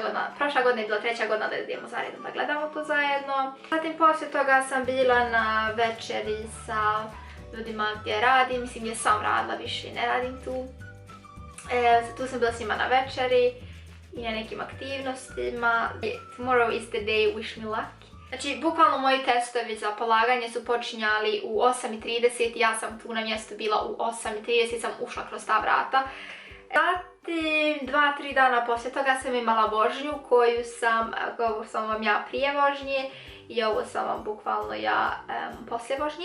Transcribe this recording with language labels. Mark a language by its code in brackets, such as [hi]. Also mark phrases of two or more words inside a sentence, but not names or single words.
[bs] godina, prošla godina je bila 3. godina da idemo zajedno da gledamo to zajedno. Zatim poslije toga sam bila na večeri sa ljudima gdje radim, mislim gdje sam radila, više ne radim tu. Tu sam bila s njima na večeri i na nekim aktivnostima. [en] Tomorrow is the day, wish me luck. [bs] Znači, bukvalno moji testovi za polaganje su počinjali u 8:30 i ja sam tu na mjestu bila u 8:30, sam ušla kroz ta vrata. Zatim, 2-3 dana poslije toga sam imala vožnju koju ovo sam vam ja prije vožnje i ovo sam vam bukvalno ja poslije vožnje.